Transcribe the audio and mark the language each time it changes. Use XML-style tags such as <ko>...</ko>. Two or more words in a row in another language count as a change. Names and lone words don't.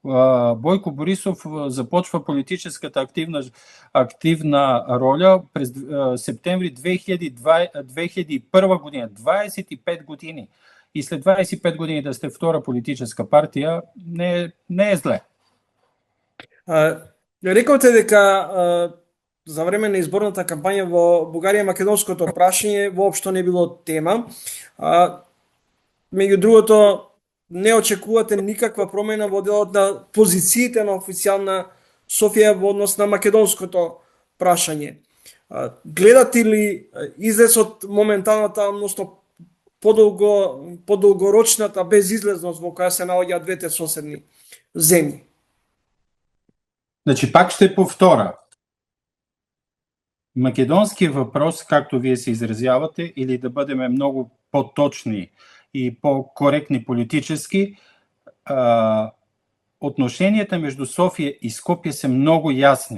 <bg>Бойко Борисов започва политическата активна роля през септември 2001 година. 25 години. И след 25 години да сте втора политическа партия не е зле.</bg> <mk>Рековте дека за време на изборната кампања во Бугарија македонското прашање воопшто не било тема. Меѓу другото, не очекувате никаква промена во делот на позициите на официјална Софија во однос на македонското прашање. Гледате ли излезот моменталната, односно подолгорочната безизлезност во која се наоѓаат двете соседни земји?</mk> <bg>Значи, пак ще повторя. Македонският въпрос, както вие се изразявате, или да бъдем много по-точни и по-коректни политически, отношенията между София и Скопие са много ясни.</bg>